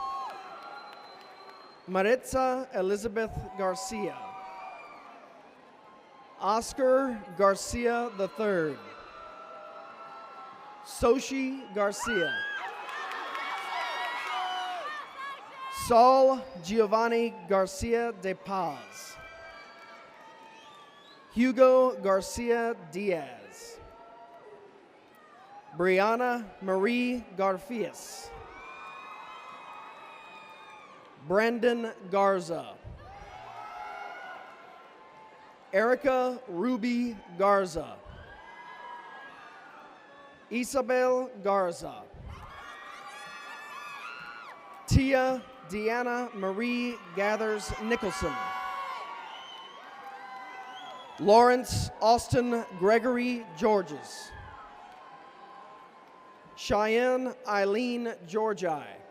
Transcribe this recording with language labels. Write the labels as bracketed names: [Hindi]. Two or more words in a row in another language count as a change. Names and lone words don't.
[English] Maritza Elizabeth Garcia. Oscar Garcia III. Soshi Garcia. Saul Giovanni Garcia de Paz. Hugo Garcia Diaz. Brianna Marie Garfias. Brandon Garza. Erica Ruby Garza. Isabel Garza. Tia Deanna Marie Gathers Nicholson. Lawrence Austin Gregory Georges. Cheyenne Eileen Georgi.